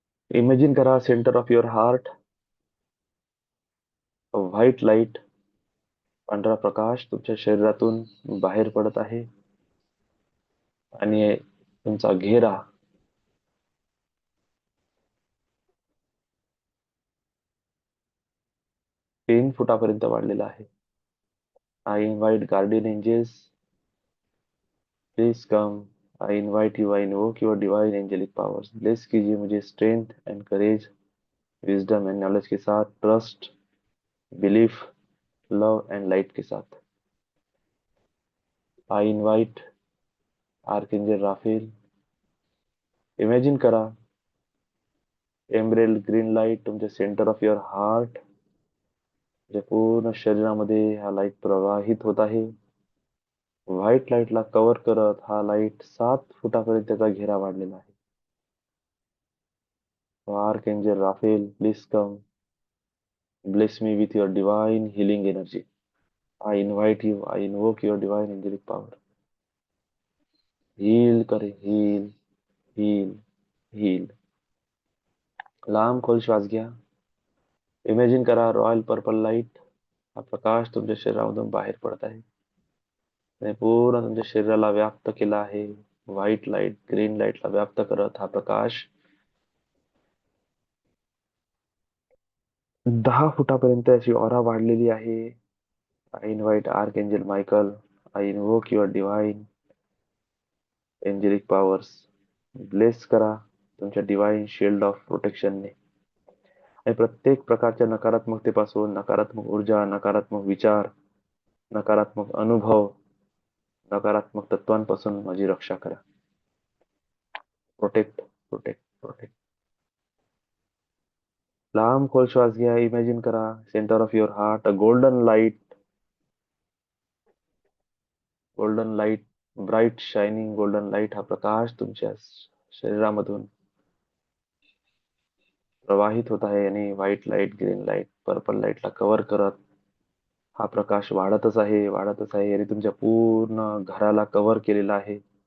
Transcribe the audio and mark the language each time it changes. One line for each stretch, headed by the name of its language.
Marathi: Imagine करा
English: centre of your heart
Marathi: white light, पांढरा प्रकाश तुमच्या शरीरातून बाहेर पडत आहे आणि तुमचा घेरा 3 फुटापर्यंत वाढलेला आहे.
English: I invite guardian angels, please come. I invite you, I invoke your divine angelic powers. Bless
Hindi: कीजिए मुझे
English: strength and courage, wisdom and knowledge
Hindi: के साथ,
English: Trust, belief, love and light के साथ. I invite archangel Raphael.
Marathi: Imagine करा एमरेल green light तुमच्या
English: centre of your heart,
Marathi: जे पूर्ण शरीरामध्ये हा लाईट प्रवाहित होत आहे. व्हाईट लाईटला कव्हर करत हा लाईट 7 फुटापर्यंत त्याचा घेरा वाढलेला आहे.
English: Archangel Raphael, please come. Bless me with your divine healing energy. I invite you, I invoke your divine angelic power. Heal
Hindi: करे,
English: heal, heal, heal.
Marathi: लांब खोल श्वास घ्या. इमेजिन करा रॉयल पर्पल लाईट हा प्रकाश तुमच्या शरीरामधून बाहेर पडत आहे आणि पूर्ण तुमच्या शरीराला व्याप्त केला आहे. व्हाईट लाईट ग्रीन लाईटला व्याप्त करत हा प्रकाश 10 फुटापर्यंत अशी ऑरा वाढलेली आहे.
English: I invite archangel Michael, I invoke your divine angelic powers.
Marathi: Bless करा तुमच्या डिवाइन शिल्ड ऑफ प्रोटेक्शनने आणि प्रत्येक प्रकारच्या नकारात्मकतेपासून, नकारात्मक ऊर्जा, नकारात्मक विचार, नकारात्मक अनुभव, नकारात्मक तत्वांपासून माझी रक्षा करा.
English: Protect, protect, protect.
Marathi: लांब खोल श्वास घ्या. इमॅजिन करा
English: centre of your heart
Marathi: a golden light, golden light, bright shining golden light हा प्रकाश तुमच्या शरीरामधून प्रवाहित होत आहे आणि white light green light purple लाईटला cover करत हा प्रकाश वाढतच आहे, वाढतच आहे आणि तुमच्या पूर्ण घराला कव्हर केलेला आहे.